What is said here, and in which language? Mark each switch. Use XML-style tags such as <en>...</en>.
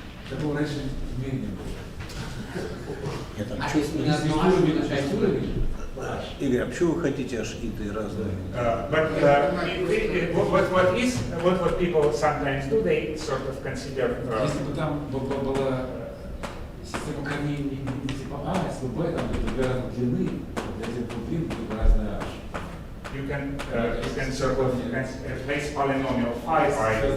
<ru>Такого раньше в мире не было. А то есть мы на одну H умножаем уровень? Игорь, а почему вы хотите ашиты разные?</ru> <en>But what people sometimes do, they sort of consider.</en> <ru>Если бы там была система корней не типа А, если бы Б, там были две разных длины, для этих длин были разные H.</ru> <en>you can sort of replace polynomial phi by</en>